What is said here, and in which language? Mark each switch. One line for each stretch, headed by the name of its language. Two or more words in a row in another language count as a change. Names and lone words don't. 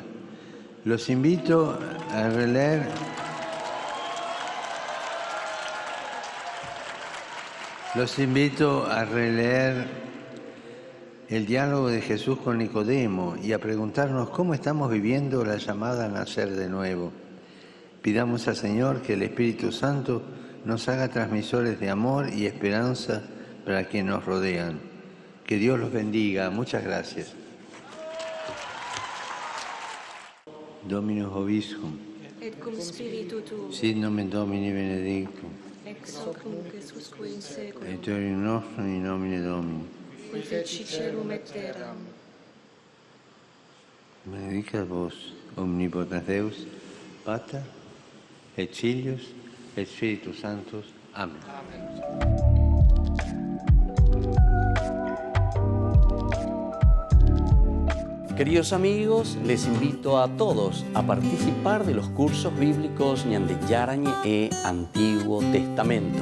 Spanish: Los invito a releer el diálogo de Jesús con Nicodemo y a preguntarnos cómo estamos viviendo la llamada a nacer de nuevo. Pidamos al Señor que el Espíritu Santo nos haga transmisores de amor y esperanza para quienes nos rodean. Que Dios los bendiga. Muchas gracias.
Latin: Dominus Vobiscum. Et cum spiritu tuo. Sit nomen Domini benedictum. Ex hoc nunc et usque in seculum. Aiutorium nostrum in nomine Domini. Qui feci caelum et terram. Benedicat vos, omnipotens Deus, Pater, et Filius, et Spiritus Sanctus.
Spanish: Amén. Queridos amigos, les invito a todos a participar de los cursos bíblicos Ñande Yarañe e Antiguo Testamento.